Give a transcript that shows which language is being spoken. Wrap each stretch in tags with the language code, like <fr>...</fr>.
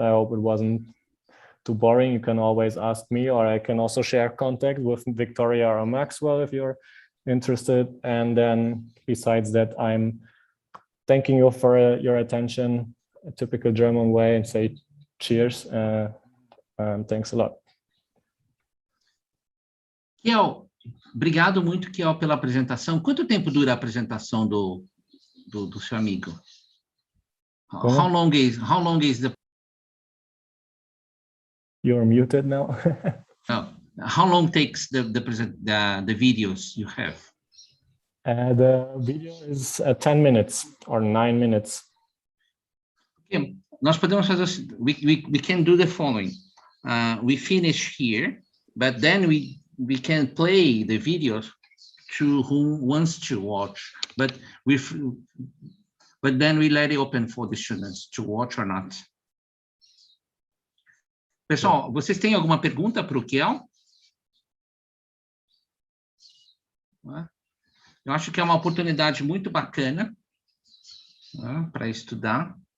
<en>I hope it wasn't too boring. You can always ask me, or I can also share contact with Victoria or Maxwell if you're interested. And then besides that, I'm thanking you for your attention, a typical German way, and say cheers. Thanks a lot.</en> <pt>Kiel, obrigado muito, Kiel, pela apresentação. Quanto tempo dura a apresentação do seu amigo?</pt> <en>How long is the... You're muted now. How long takes the videos you have? The video is 10 minutes or 9 minutes. Okay.</en> <pt>Nós podemos fazer,</pt> <en>we can do the following. We finish here, but then we can play the videos to who wants to watch, but then we let it open for the students to watch or not.</en> <pt>Pessoal, vocês têm alguma pergunta para o Kiel? Eu acho que é uma oportunidade muito bacana para estudar.</pt>